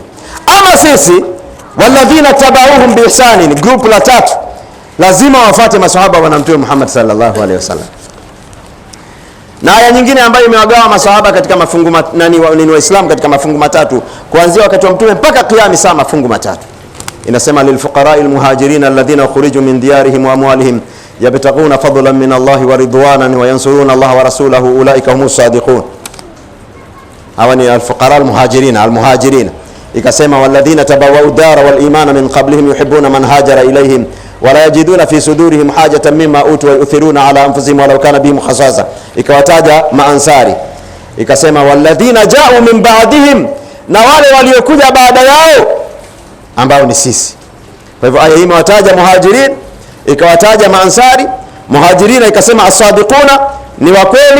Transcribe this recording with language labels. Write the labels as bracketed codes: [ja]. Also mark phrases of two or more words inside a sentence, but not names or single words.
[sw] Ama sisi [ar] والذين اتبعوهم بإحسان, [sw] group la tatu, lazima wafuate maswahaba wa Mtume Muhammad [ar] صلى الله عليه وسلم. [sw] Na aya nyingine ambayo imewagawa maswahaba katika mafungu ni Waislamu katika mafungu matatu, kuanzia wakati wa Mtume mpaka kiyama saa mafungu matatu. [ar] Inasema للفقراء المهاجرين الذين أخرجوا من ديارهم وأموالهم يبتغون فضلا من الله ورضوانا وينصرون الله ورسوله أولئك هم الصادقون. [sw] Hawa ni [ar] الفقراء المهاجرين. Ikasema والذين تبوءوا الدار والإيمان من قبلهم يحبون من هاجر إليهم ولا يجدون في صدورهم حاجة مما أوتوا ويؤثرون على أنفسهم ولو كان بهم خصاصة. [sw] Ikawataja maansari, ikasema [ar] والذين جاءوا من بعدهم, [sw] na wale waliokuja baada yao ambao ni sisi. Kwa hivyo aya hii imewataja muhajirin, ikawataja maansari. Muhajirina ikasema as-sadiquna, ni wa kweli.